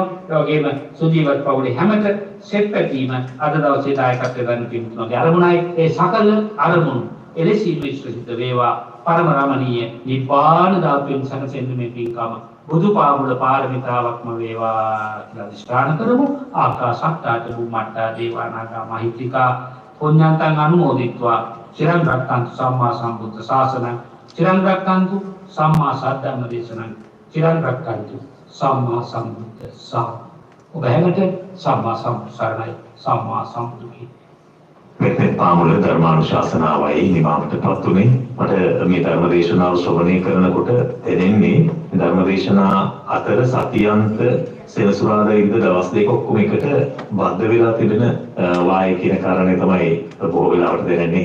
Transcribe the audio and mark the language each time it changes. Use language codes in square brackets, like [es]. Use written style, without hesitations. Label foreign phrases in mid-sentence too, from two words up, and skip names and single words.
[si] ඒ වගේම සුජීවත් පවුලේ හැමත සෙත් පැතීම අද දවසේ දායකත්වයෙන් ගන්න පින්තුන්ගේ අරමුණයි. ඒ සකල අරමුණු එලෙසින් විශ්ව සිද්ධ වේවා. පරම රමණීය නිබ්බාන ධාතුවෙන් සැනසෙන්න මේ පින්කම බුදු පාමුල පාරමිතාවක්ම වේවා කියලා අධිෂ්ඨාන කරමු. [pi] ආකාශත්තාච බුම්මත්තා දේවානාගා මහිත්‍තිකා පුඤ්ඤන්තං අනුමෝදිත්වා චිරං රක්ඛන්තු සම්මා සම්බුද්ධ ශාසනං චිරං රක්ඛන්තු සම්මා සද්ධම්ම දේශනං චිරං රක්ඛන්තු සම්මා සම්බුද්ධ ශාසනං. [si] ඔබ හැමට සම්මා සම්බුද්ධ සරණයි සම්මා සම්බුද්ධ මෙතෙක් පාමුල ධර්මානුශාසනාවයි නිමාවටපත් උනේ. මට මේ ධර්මදේශනාව ශ්‍රවණය කරනකොට දැනෙන්නේ ධර්මදේශනා අතර සතියන්ත සෙනසුරාදා ඉරිදා දවස් දෙක ඔක්කොම එකට බද්ධ වෙලා තිබෙන වාය කියන කාරණේ තමයි බොහෝ වෙලාවට දැනෙන්නේ.